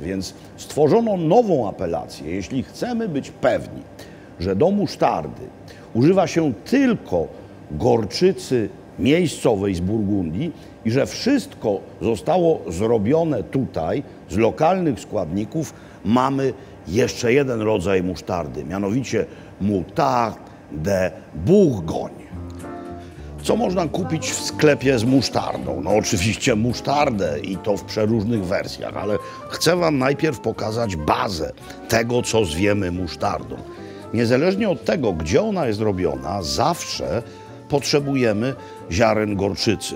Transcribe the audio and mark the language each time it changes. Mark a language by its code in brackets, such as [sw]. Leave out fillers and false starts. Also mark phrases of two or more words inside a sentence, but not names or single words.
[pl] Więc stworzono nową apelację. Jeśli chcemy być pewni, że do musztardy używa się tylko gorczycy miejscowej z Burgundii i że wszystko zostało zrobione tutaj z lokalnych składników, mamy jeszcze jeden rodzaj musztardy, mianowicie [fr] moutarde de Bourgogne. [pl] Co można kupić w sklepie z musztardą? No oczywiście musztardę i to w przeróżnych wersjach, ale chcę wam najpierw pokazać bazę tego, co zwiemy musztardą. Niezależnie od tego, gdzie ona jest robiona, zawsze potrzebujemy ziaren gorczycy.